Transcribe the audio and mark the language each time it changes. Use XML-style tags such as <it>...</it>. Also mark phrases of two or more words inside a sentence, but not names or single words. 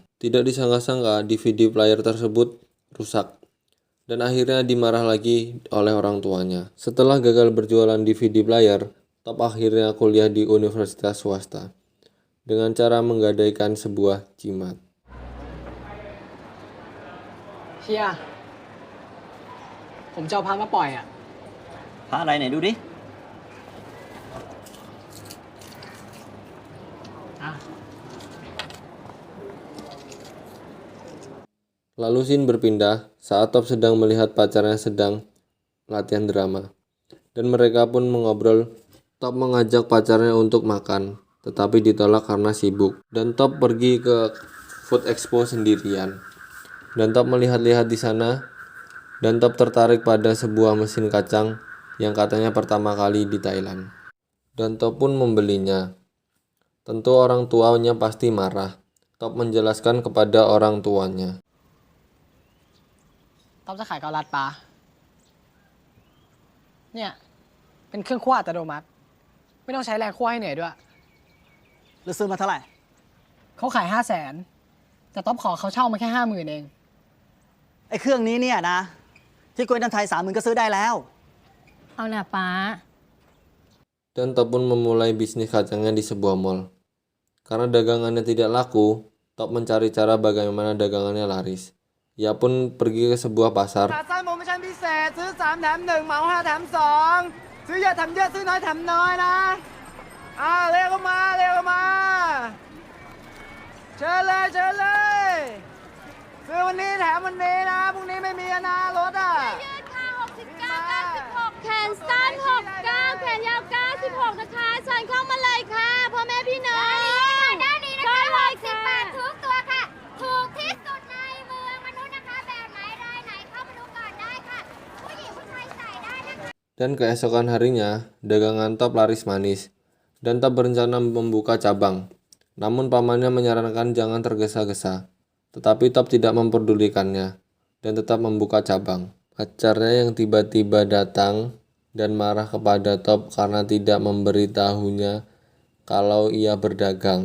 <id>Tidak disangka-sangka</id> <en>DVD player</en> <id>tersebut rusak. Dan akhirnya dimarah lagi oleh orang tuanya. Setelah gagal berjualan</id> <en>DVD player,</en> <id>Top akhirnya kuliah di universitas swasta dengan cara menggadaikan sebuah jimat.</id> <th>เฮียผมจะเอาพระมาปล่อยอ่ะ พระอะไรไหนดูดิ</th> <id>Lalu scene berpindah saat Top sedang melihat pacarnya sedang latihan drama. Dan mereka pun mengobrol Top mengajak pacarnya untuk makan, tetapi ditolak karena sibuk. Dan Top pergi ke Food Expo sendirian. Dan Top melihat-lihat di sana, dan Top tertarik pada sebuah mesin kacang yang katanya pertama kali di Thailand. Dan Top pun membelinya. Tentu orang tuanya pasti marah. Top menjelaskan kepada orang tuanya.</id> <th>ต๊อบจะขายเกาลัดปลาเนี่ย เป็นเครื่องคั่วอัตโนมัติ ไม่ต้องใช้แรงคั่วให้เหนื่อยด้วย แล้วซื้อมาเท่าไหร่ เขาขาย500,000แต่ต๊อบขอเขาเช่ามาแค่50,000เอง ไอ้เครื่องนี้เนี่ยนะ ที่กล้วยน้ำไทย30,000ก็ซื้อได้แล้ว เอาหน่ะป้า</th> <id>Dan Top pun memulai bisnis kacangnya di sebuah mall. Karena dagangannya tidak laku, Top mencari cara bagaimana dagangannya laris. Ia pun pergi ke sebuah pasar.</id> <th>สั้นโปรโมชั่นพิเศษซื้อ3แถม1เหมา5แถม2ซื้อเยอะแถมเยอะซื้อน้อยแถมน้อยนะเร็วเข้ามาเร็วเข้ามาเชิญเลยเชิญเลยซื้อวันนี้แถมวันนี้นะพรุ่งนี้ไม่มีแล้วนะรถอ่ะ ยืดค่ะ69 96 แขนสั้น 69 แขนยาว 96 นะคะเชิญเข้ามาเลยค่ะพ่อแม่พี่น้องด้านนี้นะคะ60 บาททุกตัวค่ะ ถูกที่สุดในเมืองมนุษย์นะคะ แบบไหนรายไหนเข้ามาดูก่อนได้ค่ะ ผู้หญิงผู้ชายใส่ได้นะคะ</th> <id>Dan keesokan harinya, dagangan Top laris manis. Dan Top berencana membuka cabang. Namun pamannya menyarankan jangan tergesa-gesa. Tetapi Top tidak memperdulikannya dan tetap membuka cabang. Pacarnya yang tiba-tiba datang dan marah kepada Top karena tidak memberitahunya kalau ia berdagang.</id>